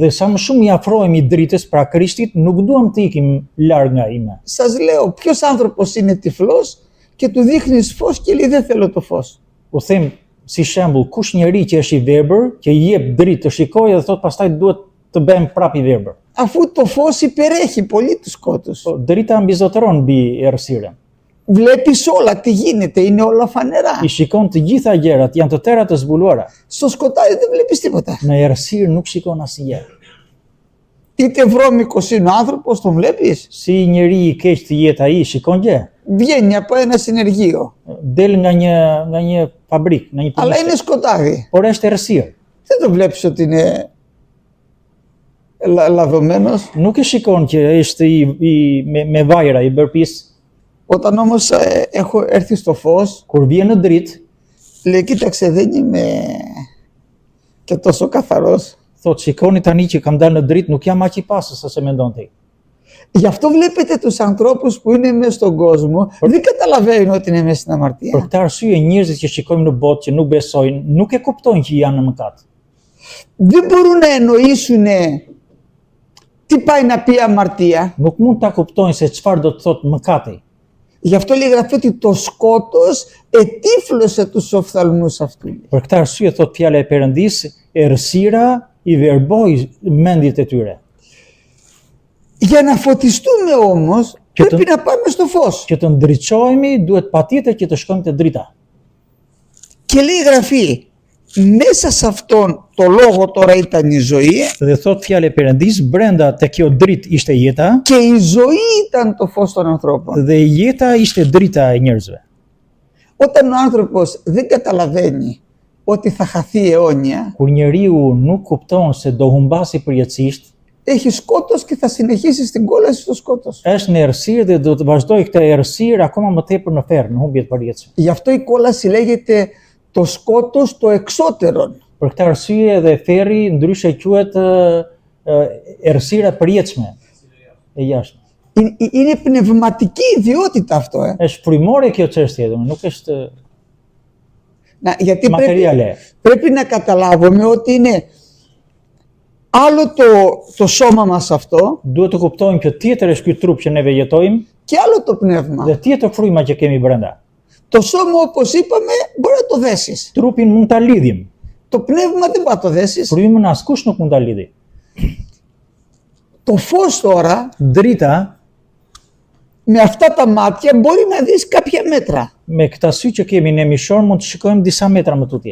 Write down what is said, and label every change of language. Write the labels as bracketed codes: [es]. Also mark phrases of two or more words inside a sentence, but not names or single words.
[sq] Dhe sa më shumë i afrohemi dritës, pra Krishtit, nuk duam të ikim larg nga ime. [el] Σας λέω, ποιος άνθρωπος είναι τυφλός και του δείχνεις φως και λέει δεν θέλω το φως. [sq] U them si shembull, kush njeri që është i verbër, që i jep dritë të shikojë dhe thot pastaj duhet të bëhem prap i verbër. [el] Αφού το φως υπερέχει πολύ τους σκότους. [sq] Po drita mbizotëron mbi errësirën. [el] Βλέπεις όλα τι γίνεται, είναι όλα φανερά. [sq] I shikon të gjitha gjërat, janë të tëra të zbuluara. [el] Στο σκοτάδι δεν βλέπεις τίποτα. [sq] Në errësirë nuk shikon asnjë. [el] Είτε βρώμικος είναι ο άνθρωπος, τον βλέπεις. [sq] Si njeri i keq të jetë ai, shikon gjë. [el] Βγαίνει από ένα συνεργείο. [sq] Del nga një fabrik, nga një [el] Αλλά [sq] punë. [el] είναι σκοτάδι. [sq] Por është errësirë. [el] Δεν το βλέπεις ότι είναι λαδωμένος. [sq] Nuk e shikon që është me vajra i bërë pjesë. [el] Όταν όμως έχω έρθει στο φως, [sq] Kur vjen në dritë, [el] λέει κοίταξε δεν είμαι και τόσο καθαρός. [sq] thotë shikoni tani që kam dalë në dritë, nuk jam aq i pastër sa se mendon ti. [el] Γι' αυτό βλέπετε τους ανθρώπους που είναι μέσα στον κόσμο, δεν καταλαβαίνουν ότι είναι μέσα στην [sq] Për [el] αμαρτία. [sq] këtë arsye njerëzit që shikojmë në botë që nuk besojnë, nuk e kuptojnë që janë në mëkat. [el] Δεν μπορούν να εννοήσουν τι πάει να πει αμαρτία. [sq] Nuk mund ta kuptojnë se çfarë do të thotë mëkati. [el] Γι' αυτό λέει η Γραφή ότι το σκότος ετύφλωσε τους οφθαλμούς αυτού. [sq] Për këtë arsye thotë fjala e Perëndisë, errësira i verboi mendjet e tyre. [el] Για να φωτιστούμε όμως, Και πρέπει τον- να πάμε στο φως. [sq] Që të ndriçohemi, duhet patjetër që të shkojmë te drita. [el] Και λέει η Γραφή, μέσα σε αυτόν το λόγο τώρα ήταν η ζωή [sq] Dhe thotë fjala e Perëndisë, brenda te kjo dritë ishte jeta [el] και η ζωή ήταν το φως των ανθρώπων. [sq] dhe jeta ishte drita e njerëzve. [el] Όταν ο άνθρωπος δεν καταλαβαίνει ότι θα χαθεί αιώνια, [sq] Kur njeriu nuk kupton se do humbasi përjetësisht, [el] έχει σκότος και θα συνεχίσει στην κόλαση στο σκότος. [sq] është në errësirë dhe do të vazhdojë këtë errësirë akoma më tepër në ferr, në humbje të përjetshme. [el] Γι' αυτό η κόλαση λέγεται το σκότος το εξώτερον. [sq] Për këtë arsye edhe ferri ndryshe quhet errësira e përjetshme e jashtme. [el] Είναι πνευματική ιδιότητα αυτό. [sq] Është frymore kjo çështje, domethënë nuk është [el] Γιατί [sq] materiale. [el] πρέπει να καταλάβουμε ότι είναι άλλο το σώμα μας αυτό [sq] Duhet të kuptojmë që tjetër është ky trup që neve jetojmë [el] και άλλο το πνεύμα. [sq] dhe tjetër fryma që kemi brenda. [el] Το σώμα, όπως είπαμε, μπορεί να το δέσεις. [sq] Trupin mund ta lidhim, [el] Το πνεύμα δεν μπορεί να το δέσεις. [sq] frymën askush nuk mund ta lidhi. [el] Το φως τώρα, [sq] Drita [el] με αυτά τα μάτια, μπορεί να δεις κάποια μέτρα. [sq] me këta sy që kemi ne mishor mund të shikojmë disa metra më tutje.